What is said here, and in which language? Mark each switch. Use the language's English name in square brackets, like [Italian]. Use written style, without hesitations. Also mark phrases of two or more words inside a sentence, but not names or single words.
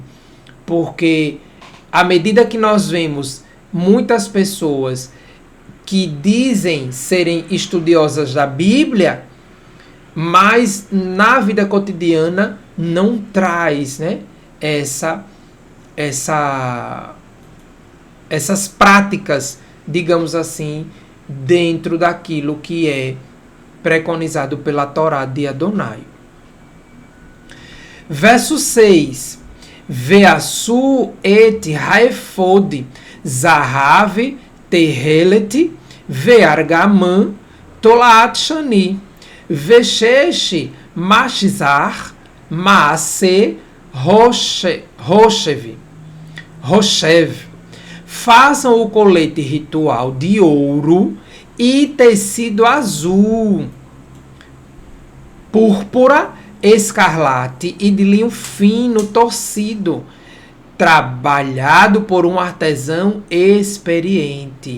[Portuguese] Porque à medida que nós vemos muitas pessoas que dizem serem estudiosas da Bíblia, mas na vida cotidiana não traz, né, essas práticas, digamos assim, dentro daquilo que é preconizado pela Torá de Adonai. Verso 6. [Hebrew] ועשו את האפד זהב תכלת וארגמן תולעת שני ושש משזר מעשה חשב. [Portuguese] Façam o colete ritual de ouro e tecido azul, púrpura, escarlate e de linho fino torcido, trabalhado por um artesão experiente.